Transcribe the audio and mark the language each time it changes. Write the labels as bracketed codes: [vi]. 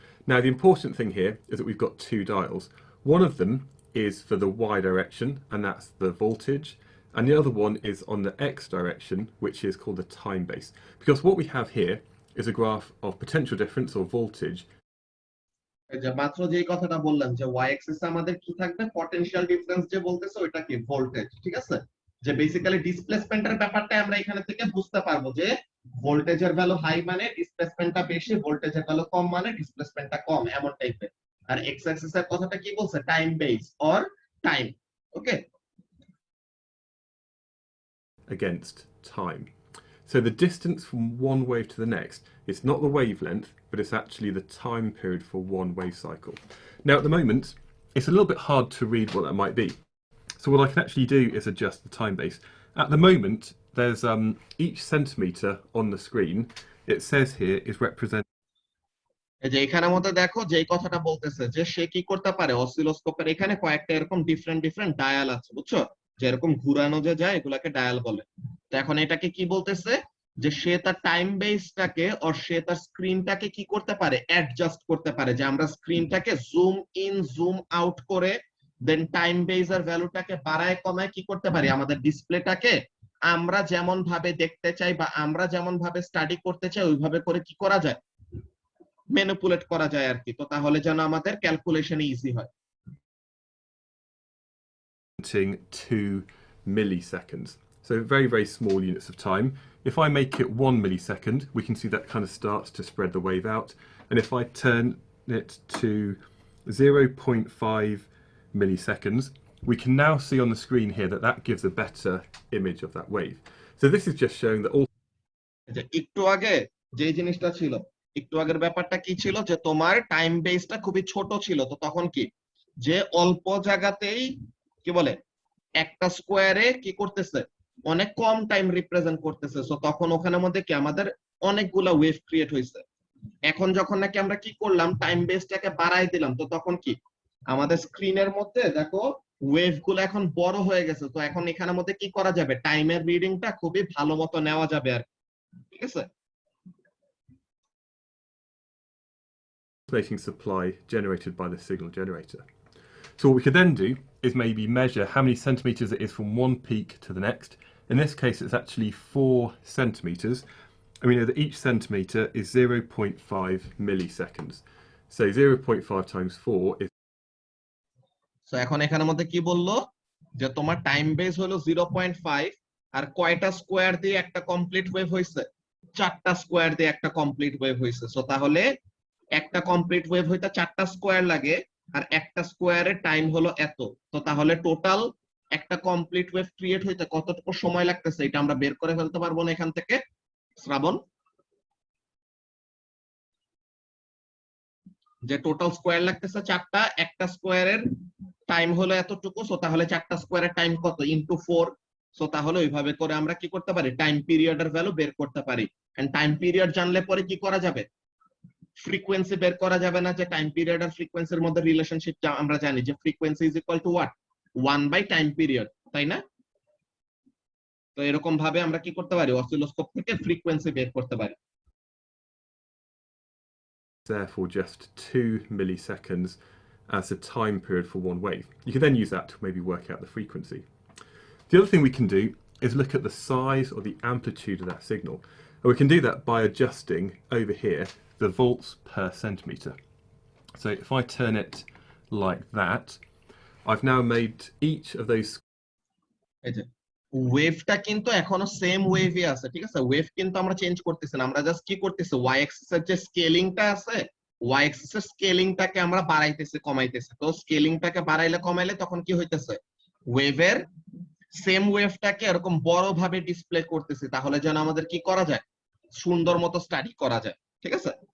[en] Now the important thing here is that we've got two dials. One of them is for the Y direction, and that's the voltage, and the other one is on the X direction, which is called the time base. Because what we have here is a graph of potential difference or voltage. [bn] যে মাত্র যে কথাটা বললাম যে y axis এ আমাদের কি থাকবে, potential difference যে বলতেছে ওটা কি ভোল্টেজ, ঠিক আছে? যে বেসিক্যালি ডিসপ্লেসমেন্টের ব্যাপারটা আমরা এখানে থেকে বুঝতে পারবো যে ভোল্টেজের ভ্যালু হাই মানে ডিসপ্লেসমেন্টটা বেশি, ভোল্টেজের ভ্যালু কম মানে ডিসপ্লেসমেন্টটা কম, এমন টাইপের। আর এক্স অ্যাক্সিস এর কথাটা কি বলছে? Time base or time. Okay, [en] Against time. So the distance from one wave to the next, it's not the wavelength, but it's actually the time period for one wave cycle. Now at the moment, it's a little bit hard to read what that might be. So what I can actually do is adjust the time base. At the moment, there's each centimetre on the screen, it says here, is represented. [bn] এই যে এখানের মধ্যে দেখো যে কথাটা বলতেছে যে সে কি করতে পারে, অসিলোস্কোপের এখানে কয়েকটা এরকম ডিফারেন্ট ডায়াল আছে, বুঝছো? যে এরকম ঘুরানো যে যায় এগুলাকে ডায়াল বলে। তো এখন এটাকে কি বলতেছে যে সে তার টাইম বেসটাকে আর সে তার স্ক্রিনটাকে কি করতে পারে, অ্যাডজাস্ট করতে পারে। যে আমরা স্ক্রিনটাকে জুম ইন জুম আউট করে দেন টাইম বেস এর ভ্যালুটাকে বাড়ায় কমায় কি করতে পারি, আমাদের ডিসপ্লেটাকে আমরা যেমন ভাবে দেখতে চাই বা আমরা যেমন ভাবে স্টাডি করতে চাই ওইভাবে করে কি করা যায়, ম্যানিপুলেট করা যায় আর কি। তো তাহলে যেন আমাদের ক্যালকুলেশনে ইজি হয়। [en] 2 milliseconds. So very, very small units of time. If I make it 1 millisecond, we can see that kind of starts to spread the wave out. And if I turn it to 0.5 milliseconds, we can now see on the screen here that that gives a better image of that wave. So this is just showing that all. [bn] একটু আগে যে জিনিসটা ছিল, একটু আগের ব্যাপারটা কি ছিল যে তোমার টাইম বেসটা খুবই ছোট ছিল। তো তখন কি যে অল্প জায়গাতেই কি বলে একটা স্কোয়ারে কি করতেছে, অনেক কম টাইম রিপ্রেজেন্ট করতেছে। সো তখন ওখানের মধ্যে কি আমাদের অনেকগুলা ওয়েভ ক্রিয়েট হয়েছে। এখন যখন নাকি আমরা কি করলাম, টাইম বেসটাকে বাড়াই দিলাম, তো তখন কি আমাদের স্ক্রিনের মধ্যে দেখো ওয়েভ গুলো এখন বড় হয়ে গেছে। তো এখন এখানের মধ্যে কি করা যাবে, টাইমের রিডিংটা খুবই ভালো মতো নেওয়া যাবে আর, ঠিক আছে? [en] alternating supply generated by the signal generator. So what we could then do is maybe measure how many centimetres it is from one peak to the next. In this case, it's actually 4 centimetres. And we know that each centimetre is 0.5 milliseconds. So 0.5 times 4 is... [bn] So এখন এখানের মধ্যে কি বললো যে তোমার time base হলো 0.5 আর কয়টা square দিয়ে একটা কমপ্লিট ওয়েভ হইছে 4টা স্কয়ার দিয়ে একটা কমপ্লিট ওয়েভ হইছে সো তাহলে একটা কমপ্লিট ওয়েভ হইতে 4টা স্কয়ার লাগে আর একটা স্কয়ারের টাইম হলো এত তো তাহলে টোটাল একটা কমপ্লিট ওয়েভ ক্রিয়েট হইতে কতটুকু সময় লাগতেছে এটা আমরা বের করে ফেলতে পারবো না এখান থেকে শ্রাবণ যে টোটাল স্কয়ার লাগতেছে 4টা একটা স্কয়ারের টাইম হলো এতটুকু সো তাহলে 4টা স্কয়ারের টাইম কত ইনটু 4 সো তাহলে ওইভাবে করে আমরা কি করতে পারি টাইম পিরিয়ডের ভ্যালু বের করতে পারি এন্ড টাইম পিরিয়ড জানলে পরে কি করা যাবে ফ্রিকোয়েন্সি বের করা যাবে না যে টাইম পিরিয়ড আর ফ্রিকোয়েন্সির মধ্যে রিলেশনশিপ আমরা জানি যে frequency [en] is equal to what [bn] 1 by time period তাই না তো এরকম ভাবে আমরা কি করতে পারি অসিলোস্কোপ থেকে ফ্রিকোয়েন্সি বের করতে পারি [en] therefore just 2 milliseconds as the time period for one wave. You can then use that to maybe work out the frequency. The other thing we can do is look at the size or the amplitude of that signal. And we can do that by adjusting over here the volts per centimetre. So if I turn it like that, I've now made each of those [bn] ওয়েভটা কিন্তু এখনো same ওয়েভই আছে ঠিক আছে wave কিন্তু আমরা change করতেছি না আমরা জাস্ট কি করতেছি ওয়াই অ্যাক্সিস এর যে স্কেলিংটা আছে ওয়াই অ্যাক্সিস এর স্কেলিংটাকে আমরা বাড়াইতেছি কমাইতেছি তো স্কেলিংটাকে বাড়াইলে কমাইলে তখন কি হইতেছে ওয়েভের সেম ওয়েভটাকে এরকম বড় ভাবে ডিসপ্লে করতেছি তাহলে যেন আমাদের কি করা যায় সুন্দর মতো স্টাডি করা যায় ঠিক আছে